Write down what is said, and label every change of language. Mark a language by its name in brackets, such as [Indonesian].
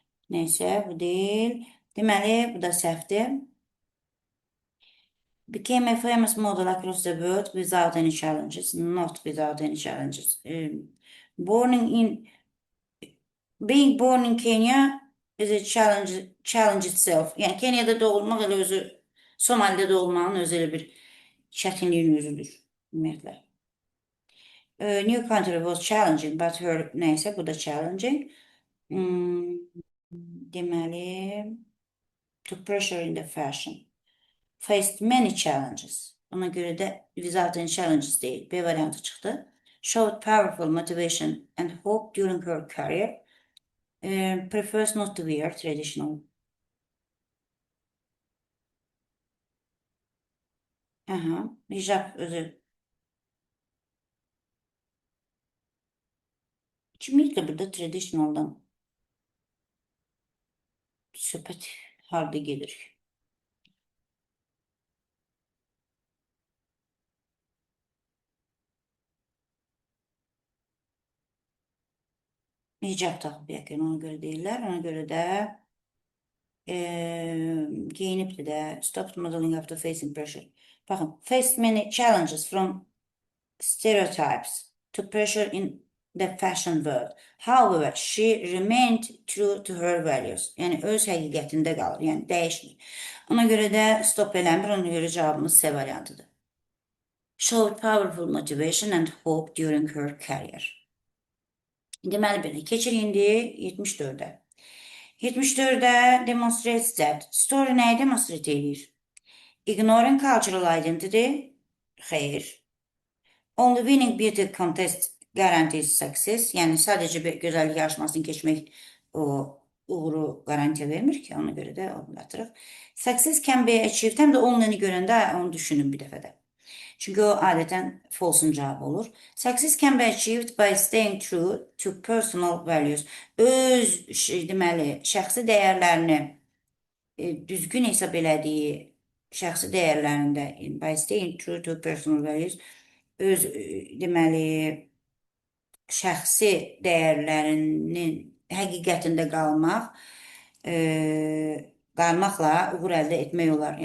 [Turkish] Neyse, bu değil. [Azerbaijani] Deməli, bu da səhvdir. [English] Became a famous model across the world without any challenges. Not without any challenges. Being born in Kenya is a challenge itself. [Azerbaijani] Yani Kenya'da doğulmaq elə özü, Somali'də doğulmağın özü elə bir çətinliyin özüdür. Ümumiyyətlə. [English] New country was challenging, but her, [Azerbaijani] neyse, bu da [English] challenging. Deməli, took pressure in the fashion. Faced many challenges. [Azerbaijani] Ona görə də [English] without any challenges [Azerbaijani] deyil. B variantı çıxdı. [English] Showed powerful motivation and hope during her career. Prefers not to wear traditional. [Azerbaijani] Aha, hicab özü. Kimliklə burada traditionaldan söhbət harda gedir? hicab taxıb yəqin, ona görə deyirlər. Ona görə də geyinibdir də. [English] Stopped modeling after facing pressure. Baxın, faced many challenges from stereotypes to pressure in the fashion world. However, she remained true to her values. [Azerbaijani] Yəni öz həqiqətində qalır, yəni dəyişmir. Ona görə də stop eləmir, ona görə cavabımız C variantıdır. [English] Showed powerful motivation and hope during her career. [Azerbaijani] Deməli belə, keçirik indi 74-ə. 74-də demonstrates that. Story nəyi demonstrate edir? [English] Ignoring cultural identity. [Azerbaijani] Xeyr. [English] Only winning beauty contest guarantees success. [Azerbaijani] Yəni sadəcə bir gözəllik yarışmasını keçmək o uğuru garantiya vermir ki, ona görə də onu atırıq. [English] Success can be achieved. [Azerbaijani] Həm də only-ni görəndə onu düşünün bir dəfə də. Çünki o adətən false-un cavabı olur. [English] Success can be achieved by staying true to personal values. [Azerbaijani] Öz deməli şəxsi dəyərlərini düzgün hesab elədiyi şəxsi dəyərlərində [English] by staying true to personal values [Azerbaijani] öz deməli şəxsi dəyərlərinin həqiqətində qalmaqla uğur əldə etmək olar.